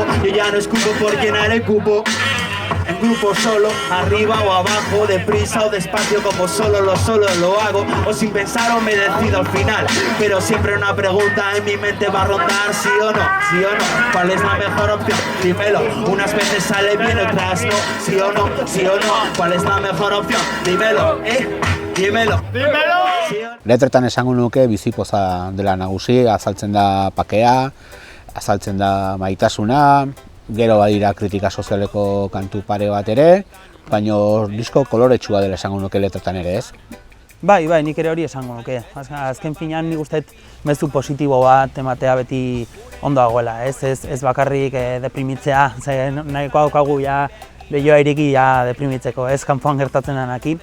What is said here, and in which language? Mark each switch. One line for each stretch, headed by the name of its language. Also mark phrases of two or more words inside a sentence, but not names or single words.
Spanish: Yo ya no escupo por llenar el cupo. En grupo solo, arriba o abajo, deprisa o despacio, como solo lo hago, o sin pensar o me decido al final. Pero siempre una pregunta en mi mente va a rondar, sí o no, ¿cuál es la mejor opción? Dímelo, unas veces sale bien, otras no, sí o no, ¿cuál es la mejor opción? Dímelo, dímelo.
Basque: Letretan esango nuke bizipoza dela nagusi, azaltzen da pakea, azaltzen da maitasuna, gero badira kritika sozialeko kantu pare bat ere, baina disko koloretsua dela esango nuke letretan ere, ez? Bai, nik ere hori esango nuke. Azken finean nik uste mezu positibo bat ematea beti ondo dagoela, ez bakarrik deprimitzea, nahiko daukagu lehioa iriki deprimitzeko, ez kanpoan gertatzen denakin.